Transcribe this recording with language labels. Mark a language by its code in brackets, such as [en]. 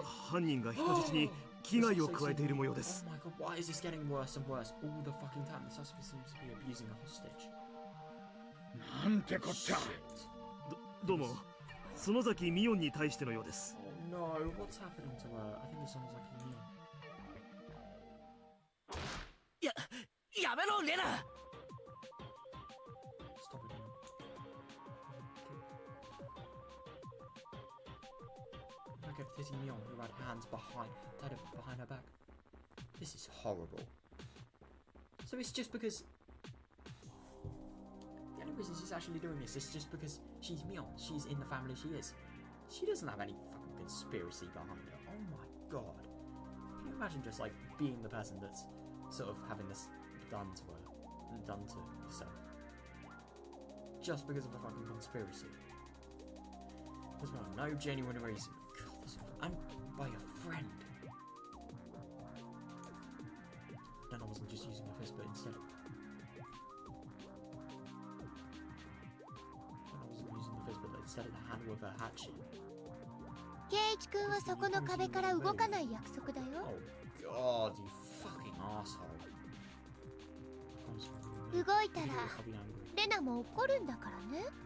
[ja] 犯人が人質に危害を加えている模様です。 [en] Oh my god, why is this getting worse and worse all the fucking time? The suspect seems to be abusing a hostage. [ja] なんてこった。どうも、園崎美音に対してのようです。 [en] Oh no, what's happening to her? I think it sounds like a meal. [ja] やめろレナ。 [en] Stop it, Rena. Look at hitting Mion, who had hands tied up behind her back. This is horrible. So it's just because the only reason she's actually doing this is just because she's Mion. She's in the family she is. She doesn't have any fucking conspiracy behind her. Oh my god. Can you imagine just like being the person that's sort of having this done to her and done to herself? Just because of a fucking conspiracy. There's no genuine reason. God, and by a friend. Then I wasn't just using her fist, but instead. I wasn't using the fist, but instead of the handle of her hatchet. [ja] ケイイチ君はそこの壁から動かない約束だよ。 [en] Oh god, you fucking asshole. [ja] 動いたらレナも怒るんだからね。